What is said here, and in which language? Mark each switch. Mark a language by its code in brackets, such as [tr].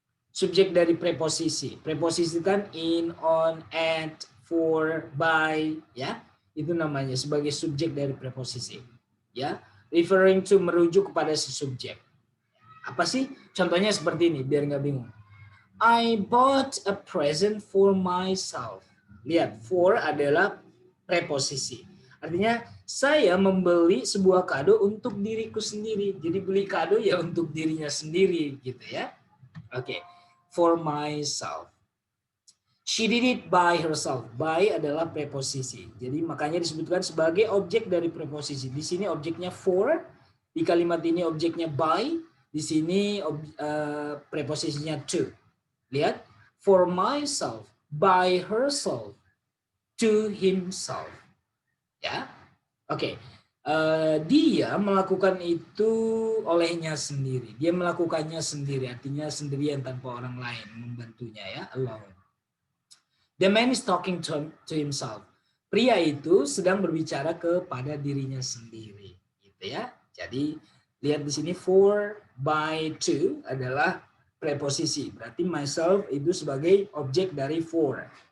[id] Subjek dari preposisi. Preposisi kan in, on, at, for, by, ya. Itu namanya sebagai subjek dari preposisi. Ya, [en] referring to, [id] merujuk kepada si subjek. Apa sih? Contohnya seperti ini biar nggak bingung. [en] I bought a present for myself. [id] Lihat, for adalah preposisi. Artinya saya membeli sebuah kado untuk diriku sendiri. Jadi beli kado ya untuk dirinya sendiri gitu ya. [en] Oke. For myself. She did it by herself. [id] By adalah preposisi. Jadi makanya disebutkan sebagai objek dari preposisi. Di sini objeknya for, di kalimat ini objeknya by, di sini preposisinya to. Lihat, [en] for myself, by herself, to himself. [id] Ya, oke. Dia melakukan itu olehnya sendiri. Dia melakukannya sendiri, artinya sendirian tanpa orang lain membantunya ya, alone. [en] The man is talking to himself. [id] Pria itu sedang berbicara kepada dirinya sendiri, gitu ya. Jadi lihat di sini for, by, to adalah preposisi. Berarti myself itu sebagai objek dari for.